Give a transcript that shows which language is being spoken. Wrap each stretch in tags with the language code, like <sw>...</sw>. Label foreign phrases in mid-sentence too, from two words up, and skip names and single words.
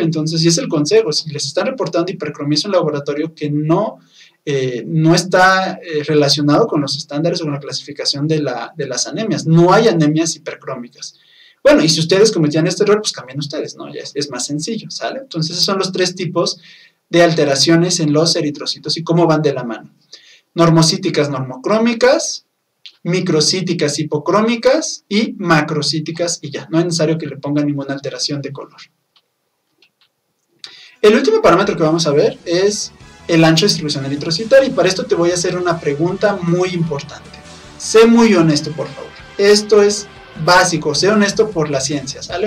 <es>Entonces, y es el consejo. Si les están reportando hipercromía, es un laboratorio que no está relacionado con los estándares o con la clasificación de las anemias. No hay anemias hipercrómicas. Bueno, y si ustedes cometían este error, pues cambien ustedes, ¿no? Ya es más sencillo, ¿sale? Entonces, esos son los 3 tipos de alteraciones en los eritrocitos y cómo van de la mano. Normocíticas normocrómicas, microcíticas hipocrómicas y macrocíticas y ya. No es necesario que le pongan ninguna alteración de color. El último parámetro que vamos a ver es el ancho de distribución eritrocitaria, y para esto te voy a hacer una pregunta muy importante. Sé muy honesto, por favor. Esto es básico, sé honesto por la ciencia, ¿sale?</es>